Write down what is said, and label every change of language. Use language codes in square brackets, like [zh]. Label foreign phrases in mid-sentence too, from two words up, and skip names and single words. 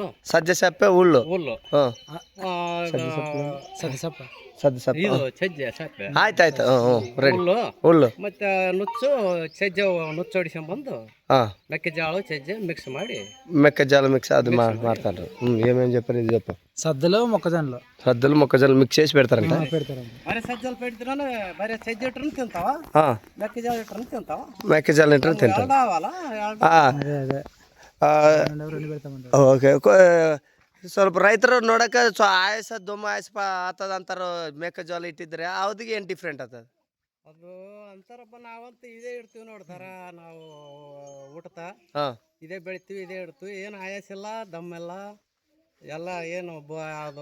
[kn] ಸಜ್ಜೆ ಸಪ್ಪೆ ಹುಲ್ಲು. ಹುಲ್ಲು ಹಾಂ, ಸದ್ಯ ಸಪ್ಪ ಸಜ್ಜೆ ಸಪ್ಪೆ. ಇದು ಸಜ್ಜೆ ಸಪ್ಪೆ, ಆಯ್ತಾಯ್ತು. ಹ್ಞೂ ರೆಡಿ. ಹುಲ್ಲು ಹುಲ್ಲು. ಮತ್ತೆ ನುಚ್ಚು, ಸಜ್ಜೆ ನುಚ್ಚು ಹೊಡಿಸ್ಕೊಂಬಂದು ಹಾಂ, ಮೆಕ್ಕೆಜೋಳ ಸಜ್ಜೆ ಮಿಕ್ಸ್ ಮಾಡಿ ಮೆಕ್ಕೆಜೋಳ ಮಿಕ್ಸ್ ಅದು ಮಾಡ್ತಾರೆ. [te] ఏమేమి చెప్పారు ఇది చెప్పు. సద్దలు మొక్కజొన్నలు సద్దలు మొక్కజొన్న మిక్స్ చేసి పెడతారంట. పెడతారండి. [kn] ಬರೀ ಸಜ್ಜಲ್ పెడితే ಬರೀ ಸಜ್ಜೆ ಇಟ್ರನ್ನ ತಿಂತಾವ, ಹಾಂ, ಮೆಕ್ಕೆಜೋಳ ಇಟ್ರನ್ನ ತಿಂತಾವ. ಮೆಕ್ಕೆಜೋಳ ಇಟ್ಟರೆ ತಿಂತಾರೆ. ಎರಡು ಅವಲ್ಲ, [te] అదే అదే రెండు పెడతామంటారు. [kn] ಓಕೆ. ಸ್ವಲ್ಪ ರೈತರು ನೋಡಕ್ಕೆ ಆಯಸ ದುಮ್ಮ ಆಯಸ ಆತದ ಅಂತಾರ. ಮೆಕ್ಕೆಜೋಳ ಇಟ್ಟಿದ್ರೆ ಅವ್ರಿಗೆ ಏನು ಡಿಫ್ರೆಂಟ್ ಆಗ್ತದೆ? ಅದು ಅಂತಾರಪ್ಪ, ನಾವಂತೂ ಇದೇ ಇಡ್ತೀವಿ ನೋಡ್ತಾರ. ನಾವು ಊಟದ ಹಾಂ, ಇದೇ ಬೆಳಿತೀವಿ, ಇದೇ ಇಡ್ತೀವಿ, ಏನು ಆಯಾಸ ಇಲ್ಲ, ದಮ್ಮೆಲ್ಲ ಎಲ್ಲ ಏನು ಅದು.